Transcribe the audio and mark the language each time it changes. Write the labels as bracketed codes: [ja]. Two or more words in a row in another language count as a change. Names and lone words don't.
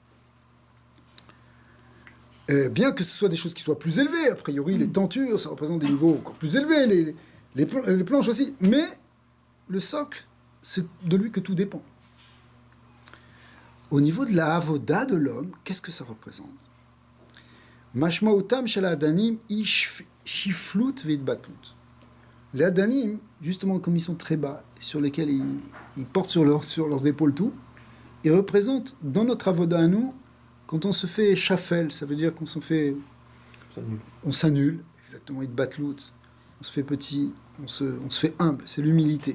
[fr] Bien que ce soit des choses qui soient plus élevées, a priori les tentures, ça représente des niveaux encore plus élevés, les planches aussi, mais le socle, c'est de lui que tout dépend. Au niveau de la avoda de l'homme, qu'est-ce que ça représente? [he] משמעותם של אדנים שפלות והתבטלות. [fr] Les Adanim, justement comme ils sont très bas, sur lesquels ils portent sur leurs épaules tout, ils représentent dans notre avoda à nous, quand on se fait shafel, ça veut dire qu'on on s'annule, exactement, itbatlut, on se fait petit, on se fait humble, c'est l'humilité.